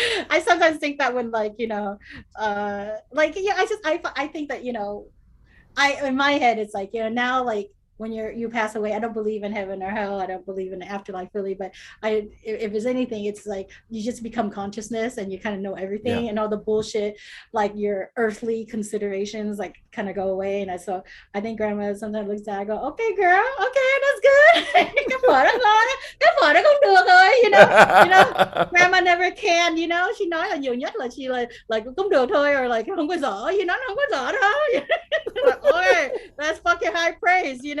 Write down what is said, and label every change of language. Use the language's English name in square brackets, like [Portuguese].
[English] I sometimes think that when like, like, yeah, I think that, I in my head it's like, now, like when you pass away, I don't believe in heaven or hell. I don't believe in the afterlife really, but if there's anything, it's like you just become consciousness and you kind of know Yeah. everything, and all the bullshit, like your earthly considerations, like kind of go away. And I think grandma sometimes looks at, I go, okay girl, okay, that's good. [Vietnamese] Cái phở đó cũng được rồi, [English] grandma never can, she [Vietnamese] nói là nhiều nhất là [English] she like [Vietnamese] cũng được thôi, [English] or like [Vietnamese] không có dở, nó không có dở đâu. [English] Like, oh, that's fucking high praise,